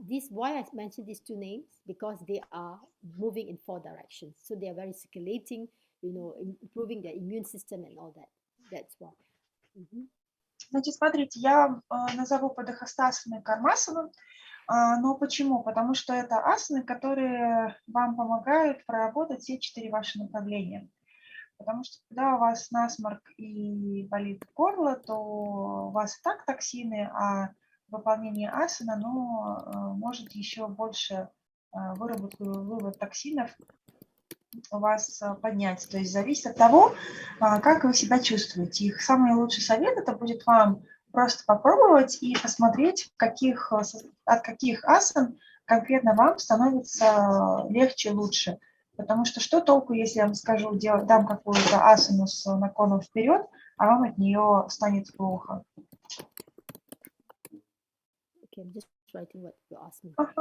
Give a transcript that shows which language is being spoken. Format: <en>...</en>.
<en>Why I mentioned these two names, because they are moving in 4 directions. So they are very circulating, improving the immune system and all that. That's why.</en> <ru>Значит, смотрите, я назову Падахастасану и Кармасану. Но почему? Потому что это асаны, которые вам помогают проработать все 4 ваши направления. Потому что когда у вас насморк и болит горло, то у вас и так токсины, а выполнение асана, может еще больше вывод токсинов у вас поднять. То есть зависит от того, как вы себя чувствуете. Их самый лучший совет это будет вам просто попробовать и посмотреть, от каких асан конкретно вам становится легче, лучше. Потому что толку, если я вам скажу, дам какую-то асану с наклоном вперед, а вам от нее станет плохо.</ru> <en>Okay, I'm just writing what you asked me.</en>